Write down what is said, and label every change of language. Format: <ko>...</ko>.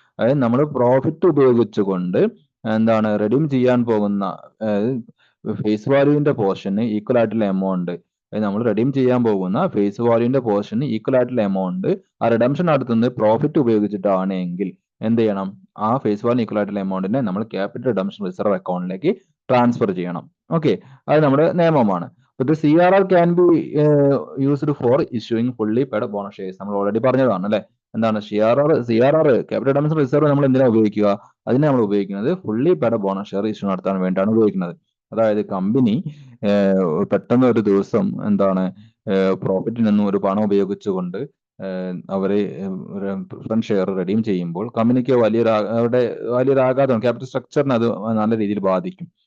<ml>അതായത് നമ്മൾ പ്രോഫിറ്റ് ഉപയോഗിച്ചുകൊണ്ട് എന്താണ് റെഡീം ചെയ്യാൻ പോകുന്ന ഫേസ് വാല്യൂവിന്റെ പോർഷന് ഈക്വൽ ആയിട്ടുള്ള എമൗണ്ട്, നമ്മൾ റെഡീം ചെയ്യാൻ പോകുന്ന ഫേസ് വാല്യൂവിന്റെ പോർഷന് ഈക്വൽ ആയിട്ടുള്ള എമൗണ്ട് ആ റിഡംഷൻ നടത്തുന്നത് പ്രോഫിറ്റ് ഉപയോഗിച്ചിട്ടാണെങ്കിൽ എന്ത് ചെയ്യണം, ആ ഫേസ് വാല്യൂ ഈക്വൽ ആയിട്ടുള്ള എമൗണ്ടിനെ നമ്മൾ ക്യാപിറ്റൽ റിഡംഷൻ റിസർവ് അക്കൗണ്ടിലേക്ക് ട്രാൻസ്ഫർ ചെയ്യണം. ഓക്കെ, അത് നമ്മുടെ നിയമമാണ്.</ml> <en>But the CRR can be used for issuing fully paid bonus shares.</en> <ml>നമ്മൾ ഓൾറെഡി പറഞ്ഞതാണ് അല്ലെ. എന്താണ് CRR ക്യാപിറ്റൽ റിഡംഷൻ റിസർവ് നമ്മൾ എന്തിനാണ് ഉപയോഗിക്കുക, അതിനെ നമ്മൾ ഉപയോഗിക്കുന്നത് fully paid bonus share issue നടത്താൻ വേണ്ടിയാണ് ഉപയോഗിക്കുന്നത്. അതായത് കമ്പനി പെട്ടെന്ന് ഒരു ദിവസം എന്താണ് പ്രോഫിറ്റിൽ നിന്നും ഒരു പണം ഉപയോഗിച്ചുകൊണ്ട് അവര് പ്രിഫറൻസ് ഷെയർ റെഡീം ചെയ്യുമ്പോൾ കമ്പനിക്ക് വലിയൊരു ആഘാതം, ക്യാപിറ്റൽ സ്ട്രക്ചറിനെ അത് നല്ല രീതിയിൽ ബാധിക്കും.</ml>